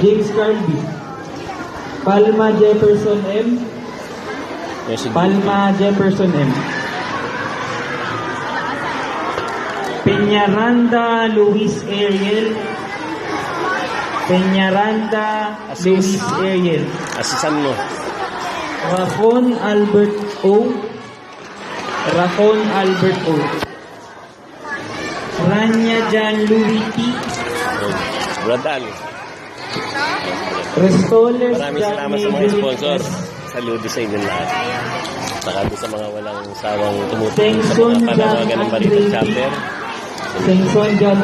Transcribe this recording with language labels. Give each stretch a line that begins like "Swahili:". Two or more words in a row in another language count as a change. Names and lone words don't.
Filipino: James Carby. Palma Jefferson M. Palma Jefferson M. Peñaranda Luis Ariel. Peñaranda Luis Ariel. Asisan mo. Rafon Albert O. Rafon Albert O. Rania Jan Louis T. Bradaan. Restoles Maraming salamat sa mga sponsor. Saludo sa inyo lahat. Saka doon sa mga walang sawang tumutulong sa mga panawagan ng Balita Chapter. Sengson John